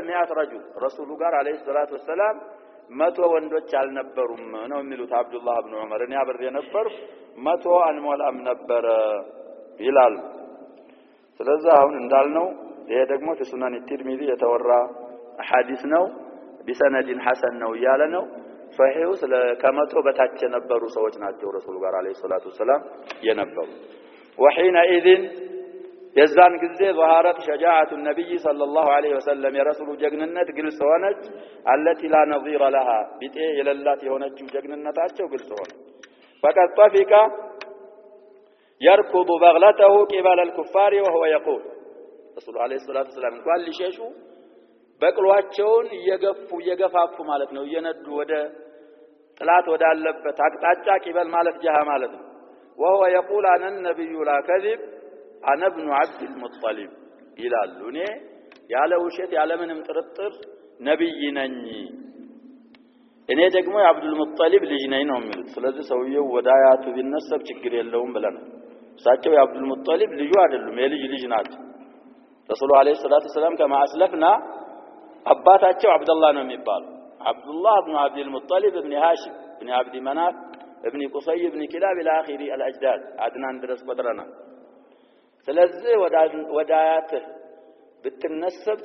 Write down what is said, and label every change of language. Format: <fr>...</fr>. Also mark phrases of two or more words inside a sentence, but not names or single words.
<am>100</am> <ar>رجل رسول</ar> <am>ጋር</am> <ar>عليه الصلاه والسلام</ar> <am>100 ወንዶች አልነበሩም ነው የሚሉት አብዱላህ ኢብኑ ዑመር እኔ አብሬ ነበር 100 አንሞላም ነበር ይላል ስለዚህ አሁን እንዳልነው ይሄ ደግሞ በሱናን الترمذي የተወራ ሐዲስ ነው</am> <ar>بسند حسن</ar> <am>ነው ያለ ነው صحيح ከመቶ በታች የነበሩ ሰዎች ናቸው ረሱል ጋር</am> <ar>عليه الصلاه والسلام</ar> <am>የነበሩ وحينئذ የዛን ጊዜ</am> <ar>ظهرت شجاعه النبي صلى الله عليه وسلم</ar> <am>የረሱሉ ጀግንነት ግልጽ ሆነች</am> <ar>التي لا نظير لها</ar> <am>ቢጤ የሌላት የሆነችው ጀግንነታቸው ግልጽ ሆነ</am> <ar>فقد طفق</ar> <am>يركض بغلته قبل الكفار وهو يقول رسول عليه الصلاه والسلام እንኳን ሊሸሹ በቅሏቸውን እየገፋፉ ማለት ነው እየነዱ ወደ ጥላት ወዳለበት አቅጣጫ ቂበል ማለት ጀሃ ማለት ነው</am> <ar>وهو يقول انا النبي لا كذب انا ابن عبد المطلب</ar> <am>ይላሉ እኔ ያለ ውሸት ያለ ምንም ጥርጥር ነብይ ነኝ እኔ ደግሞ የአብዱል ሙጠሊብ ልጅ ነኝ ነው የሚሉት ስለዚህ ሰውየው ወዳያቱ ቢነሰብ ችግር የለውም ብለናል እሳቸው የአብዱል ሙጠሊብ ልጅ አይደሉም የልጅ ልጅ ናቸው ረሱል</am> <ar>عليه الصلاة السلام كما أسلفنا</ar> <am>አባታቸው አብዱላህ ነው የሚባለው አብዱላህ ኢብኑ አብዱል ሙጠሊብ ኢብኑ ሃሺም ኢብኑ አብዲ መናፍ ኢብኑ ቁሰይ ኢብኑ ኪላብ</am> <ar>إلى آخر الأجداد</ar> <am>አድናን ድረስ ቆጥረና ስለዚህ ወዳያት ብትነሰብ</am>